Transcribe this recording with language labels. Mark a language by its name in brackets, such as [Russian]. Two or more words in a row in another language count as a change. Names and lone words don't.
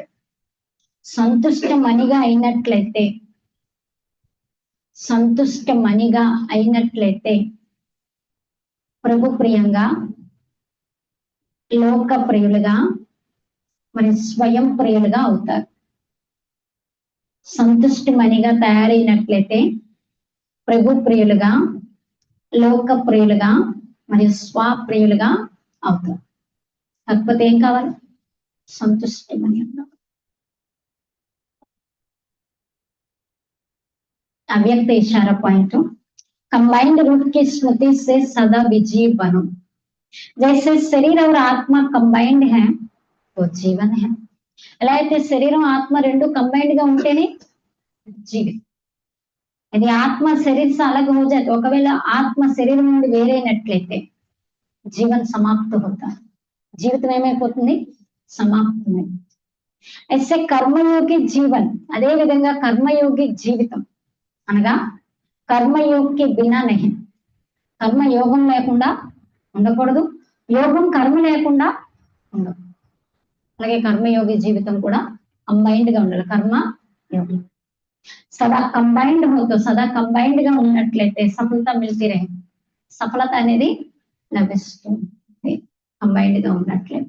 [Telugu] సంతుష్ట మణిగా అయినట్లయితే, సంతుష్ట మణిగా అయినట్లయితే ప్రభు ప్రియంగా, లోక ప్రియులుగా, మరి స్వయం ప్రియులుగా అవుతారు. సంతుష్ట మణిగా తయారైనట్లయితే ప్రభు ప్రియులుగా, లోక ప్రియులుగా, మరియు స్వప్రియులుగా అవుతారు. కాకపోతే ఏం కావాలి, సంతుష్టి మణి అన్నారు. [Hindi] अव्यक्त इशारा पॉइंट. कंबाइंड रूप की स्मृति से सदा विजयी बनो. जैसे शरीर और आत्मा कंबाइंड है तो जीवन है. [Telugu] ఎలా అయితే శరీరం ఆత్మ రెండు కంబైన్డ్ గా ఉంటేనే జీవితం. [Hindi] यदि आत्मा शरीर से अलग हो जाए, [Telugu] ఒకవేళ ఆత్మ శరీరం నుండి వేరైనట్లయితే [Hindi] जीवन समाप्त [Telugu] అవుతా, జీవితం ఏమైపోతుంది, సమాప్తమై. [Hindi] ऐसे कर्मयोगी जीवन, [Telugu] అదే విధంగా కర్మయోగి జీవితం అనగా కర్మయోగి [Hindi] बिना नहीं. [Telugu] కర్మ యోగం లేకుండా ఉండకూడదు, యోగం కర్మ లేకుండా ఉండదు. అలాగే కర్మయోగి జీవితం కూడా కంబైన్డ్ గా ఉండాలి, కర్మ యోగం. సదా కంబైన్డ్ [Hindi] हो तो [Telugu] సదా కంబైన్డ్ గా ఉన్నట్లయితే [Hindi] सफलता मिलती रहे [Telugu] సఫలత అనేది లభిస్తుంది కంబైన్డ్ గా ఉన్నట్లయితే.